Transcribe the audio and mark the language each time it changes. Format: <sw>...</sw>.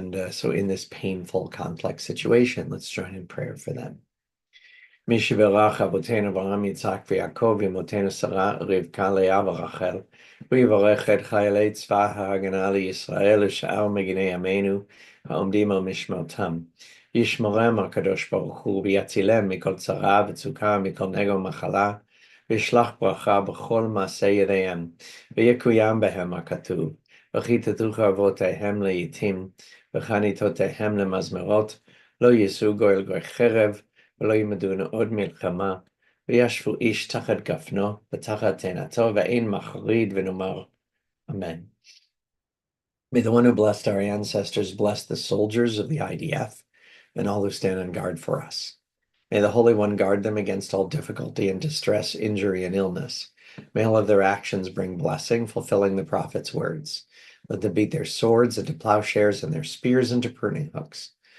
<en>So in this painful, complex situation, let's join in prayer for them.</en> <he>מי שברך אבותינו אברהם יצחק ויעקב ואמותינו שרה רבקה לאה ורחל, הוא יברך את חיילי צבא ההגנה לישראל ושאר מגיני עמנו העומדים על משמרתם. ישמרם הקדוש ברוך הוא ויצילם מכל צרה וצוקה מכל נגע ומחלה, וישלח ברכה בכל מעשה ידיהם, ויקוים בהם הכתוב. וכיתתוך אבותיהם לעתים, וחניתותיהם למזמרות, לא יישאו גוי לגוי חרב, ולא ילמדון עוד מלחמה, וישבו איש תחת גפנו ותחת תאנתו, ואין מחריד ונאמר, Amen.</he> <en>May the one who blessed our ancestors bless the soldiers of the IDF and all who stand on guard for us. May the Holy One guard them against all difficulty and distress, injury, and illness. May all of their actions bring blessing, fulfilling the prophet's words. Let them beat their swords into plowshares and their spears into pruning hooks.</en>